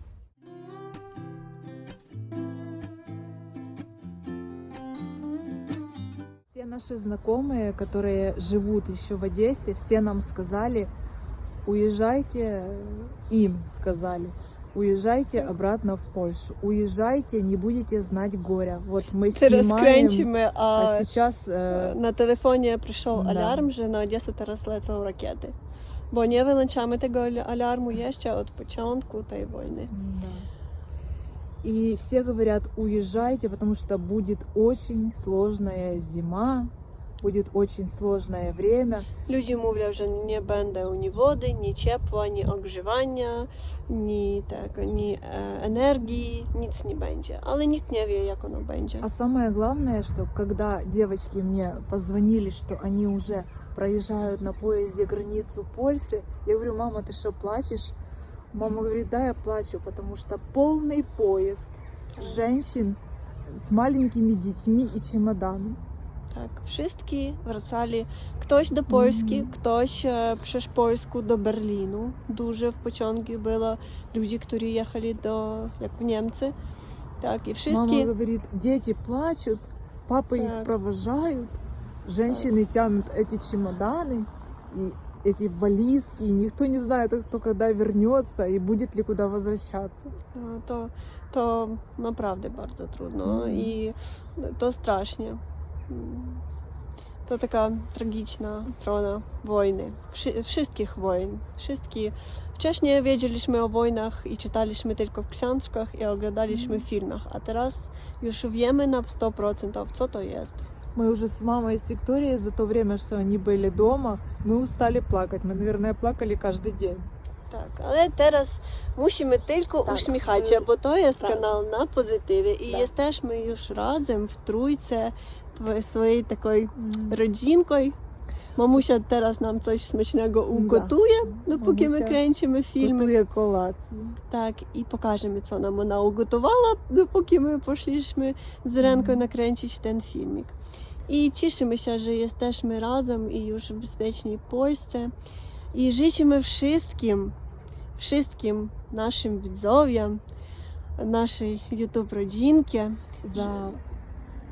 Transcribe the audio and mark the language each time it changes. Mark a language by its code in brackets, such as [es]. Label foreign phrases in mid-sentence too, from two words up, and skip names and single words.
[ru] Все наши знакомые, которые живут еще в Одессе, все нам сказали, уезжайте, им сказали, уезжайте обратно в Польшу, уезжайте, не будете знать горя. Вот мы [pl] Teraz [ru] снимаем, [pl] kręcimy, [ru] а [pl] a [ru] сейчас [pl] na telefonie przyszedł [ru] Da. [pl] alarm, że na Odessę teraz lecą rakiety. Bo nie wyłączamy tego alarmu jeszcze od początku tej wojny. [ru] да. И все говорят, уезжайте, потому что будет очень сложная зима, будет очень сложное время. [pl] Ludzie mówią, że nie będą ni wody, ni ciepła, ni ogrzewania, ni energii, nic nie będzie. Ale nikt nie wie, jak ono będzie. [ru] А самое главное, что когда девочки мне позвонили, что они уже проезжают на поезде границу Польши, я говорю, мама, ты что, плачешь? Мама говорит, да, я плачу, потому что полный поезд женщин с маленькими детьми и чемоданом. [pl] Tak, wszyscy wracali, ktoś do Polski, ktoś przez Polskę do Berlinu. Dużo w pociągu było ludzi, którzy jechali jak w Niemcy. Tak, i wszyscy... [ru] Мама говорит, дети плачут, папы их Так. провожают, женщины тянут эти чемоданы и эти вализки, и никто не знает, кто когда вернется и будет ли куда возвращаться. [pl] To naprawdę bardzo trudno i to strasznie. To taka tragiczna strona wojny, wszystkich wojen. Wcześniej wiedzieliśmy o wojnach i czytaliśmy tylko w książkach i oglądaliśmy w filmach, a teraz już wiemy na 100%, co to jest. Мы уже с мамой и с Викторией за то время, что они были дома, мы устали плакать. Мы, наверное, плакали каждый день. Tak, ale teraz musimy tylko uśmiechać się, bo to jest kanał na pozytywie i jesteśmy już razem w trójce, swojej takiej rodzinką. Mamusia teraz nam coś smacznego ugotuje, dopóki my kręcimy filmy. [uk] Готує колацію. [pl] Tak, i pokażemy, co nam ona ugotowała, dopóki my poszliśmy z ręką nakręcić ten filmik. I cieszymy się, że jesteśmy razem i już bezpieczni w Polsce. I życzymy wszystkim naszym widzom, naszej YouTube rodzinki,